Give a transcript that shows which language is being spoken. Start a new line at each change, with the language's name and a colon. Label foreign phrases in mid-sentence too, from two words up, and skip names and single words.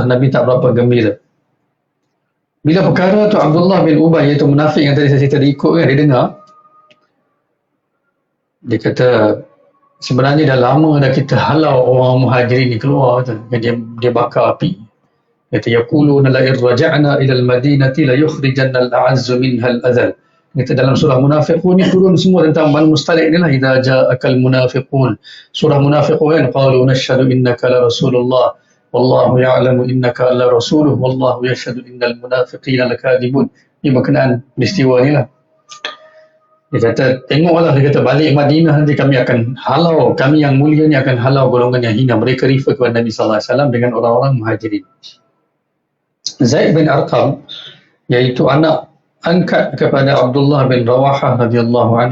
Malay: Nabi tak berapa gembira. Bila perkara tu Abdullah bin Ubay, iaitu munafik yang tadi saya cerita dia ikut kan, dia dengar. Dia kata, sebenarnya dah lama dah kita halau orang Muhajirin ni keluar. Dia bakar api. Dia kata,
Arabic: يقولون لئن رجعنا إلى المدينة ليخرجن الأعز منها الأذل.
Malay: Dia kata dalam surah Munafiqun ni turun semua tentang Banu Mustalik ni lah.
Arabic: إذا جاءك المنافقون.
Malay: Surah Munafiqun kan,
Arabic: قالوا نشهد إنك لرسول الله. والله يعلم إنك لرسوله والله يشهد إن المنافقين لكاذبون.
Malay: Ini berkenaan peristiwa ni lah. Dia kata, tengoklah, dia kata balik Madinah nanti kami akan halau, kami yang mulia ni akan halau golongan yang hina. Mereka refer kepada Nabi SAW dengan orang-orang Muhajirin. Zaid bin Arqam, iaitu anak angkat kepada Abdullah bin Rawahah
Arabic: رضي الله عنه.